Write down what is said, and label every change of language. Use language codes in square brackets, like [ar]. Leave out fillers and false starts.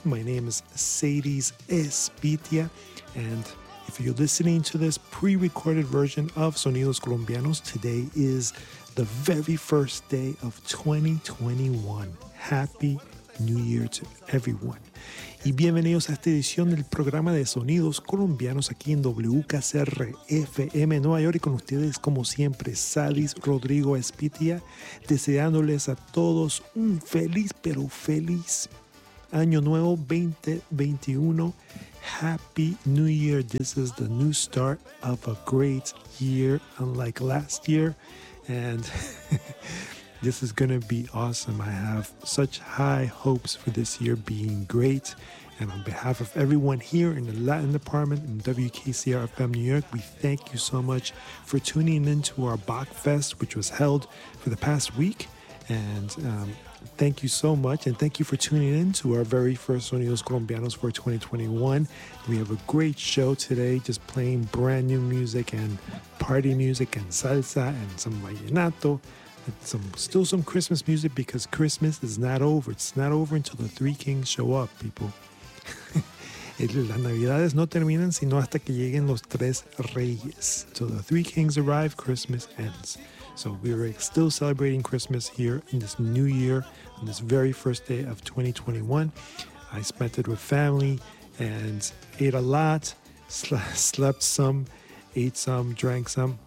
[en] My name is Sadies Espitia, and if you're listening to this pre-recorded version of Sonidos Colombianos, today is the very first day of 2021. Happy New Year to everyone. [es] Y bienvenidos a esta edición del programa de Sonidos Colombianos aquí en WKCR FM Nueva York y con ustedes, como siempre, Sadies Rodrigo Espitia, deseándoles a todos un feliz, pero feliz año nuevo 2021. [en] Happy New Year. This is the new start of a great year, unlike last year. And this is going to be awesome. I have such high hopes for this year being great. And on behalf of everyone here in the Latin department in WKCR FM New York, we thank you so much for tuning in to our Bach Fest, which was held for the past week. And thank you so much. And thank you for tuning in to our very first Sonidos Colombianos for 2021. We have a great show today, just playing brand new music and party music and salsa and some vallenato. Still some Christmas music, because Christmas is not over. It's not over until the Three Kings show up, people. [es] Las Navidades no terminan sino hasta que lleguen los Tres Reyes. [en] So the Three Kings arrive, Christmas ends. So we are still celebrating Christmas here in this new year, on this very first day of 2021. I spent it with family and ate a lot, slept some, ate some, drank some.